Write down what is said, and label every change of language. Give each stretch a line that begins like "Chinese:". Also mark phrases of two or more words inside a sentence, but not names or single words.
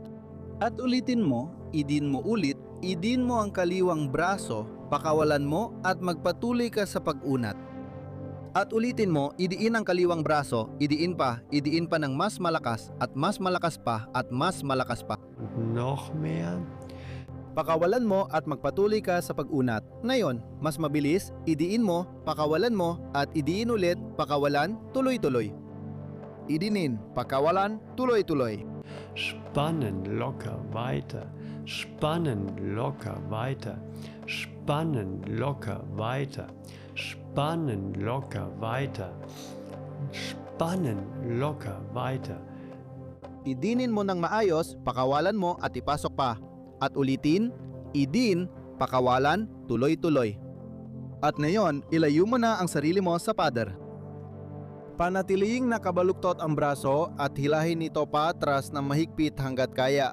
Filipino: At ulitin mo, idiin mo ulit, idiin mo ang kaliwang braso, pakawalan mo at magpatuloy ka sa pag-unat. At ulitin mo, idiin ang kaliwang braso, idiin pa ng mas malakas at mas malakas pa at mas malakas pa.
German: Noch mehr.
Filipino: Pakawalan mo at magpatuloy ka sa pag-unat. Ngayon, mas mabilis, idiin mo, pakawalan mo at idiin ulit, pakawalan, tuloy-tuloy. Idinin, pakawalan, tuloy-tuloy.
German: Spannen locker weiter. Spannen locker weiter. Spannen locker weiter. Spannen locker weiter. Spannen locker weiter.
Filipino: Idinin mo ng maayos, pakawalan mo at ipasok pa. At ulitin, idin, pakawalan, tuloy-tuloy. At ngayon, ilayo mo na ang sarili mo sa pader. Panatiling nakabaluktot ang braso at hilahin ito paatras ng mahigpit hanggat kaya.